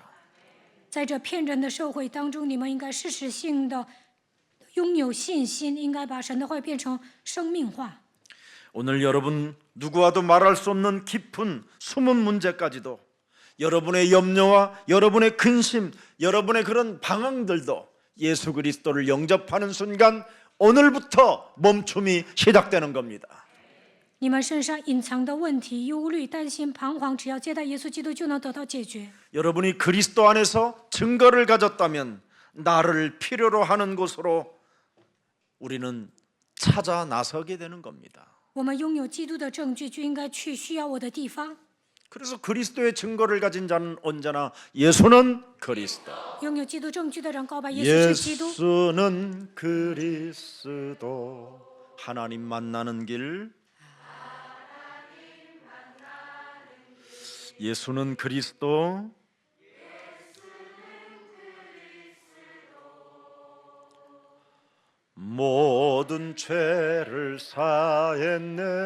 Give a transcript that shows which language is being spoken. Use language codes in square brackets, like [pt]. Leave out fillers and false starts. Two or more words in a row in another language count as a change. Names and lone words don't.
[zh] 在这骗人的社会当中，你们应该事实性的拥有信心，应该把神的话变成生命化。 [ko] 오늘 여러분 누구와도 말할 수 없는 깊은 숨은 문제까지도 여러분의 염려와 여러분의 근심, 여러분의 그런 방황들도 예수 그리스도를 영접하는 순간 오늘부터 멈춤이 시작되는 겁니다. [zh] 你们身上隐藏的问题、忧虑、担心、彷徨，只要接待耶稣基督，就能得到解决。 [ko] 여러분이 그리스도 안에서 증거를 가졌다면 나를 필요로 하는 곳으로 우리는 찾아 나서게 되는 겁니다. [zh] 我们拥有基督的证据，就应该去需要我的地方。 [ko] 그래서 그리스도의 증거를 가진 자는 언제나 예수는 그리스도. [zh] 拥有基督证据的人告白耶稣是基督。 [ko] 예수는 그리스도. 하나님 만나는 길. 예수는 그리스도. 모든 죄를 사했네.